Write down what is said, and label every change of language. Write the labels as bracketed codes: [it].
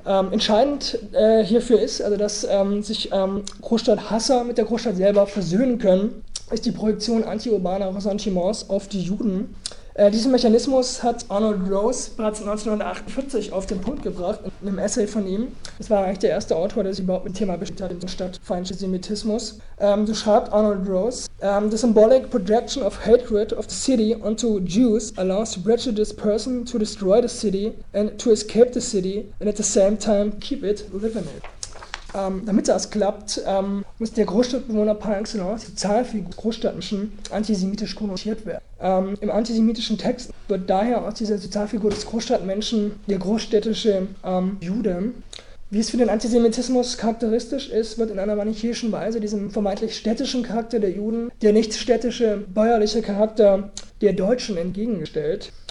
[de] Entscheidend hierfür ist, also dass sich Großstadthasser mit der Großstadt selber versöhnen können, ist die Projektion antiurbaner Ressentiments auf die Juden. Diesen Mechanismus hat Arnold Rose bereits 1948 auf den Punkt gebracht, in einem Essay von ihm. Das war eigentlich der erste Autor, der sich überhaupt mit dem Thema beschäftigt hat, in der Stadt feindlicher Semitismus. So schreibt [en] Arnold Rose: The symbolic projection of hatred of the city onto Jews allows the prejudiced person to destroy the city and to escape the city and at the same time keep it living it. [de] Damit das klappt, muss der Großstadtbewohner par excellence, die Zahl für die Großstadtmenschen, antisemitisch konnotiert werden. Im antisemitischen Text wird daher aus dieser Sozialfigur des Großstadtmenschen der großstädtische Jude. Wie es für den Antisemitismus charakteristisch ist, wird in einer manichäischen Weise diesem vermeintlich städtischen Charakter der Juden der nicht städtische, bäuerliche Charakter der Deutschen entgegengestellt.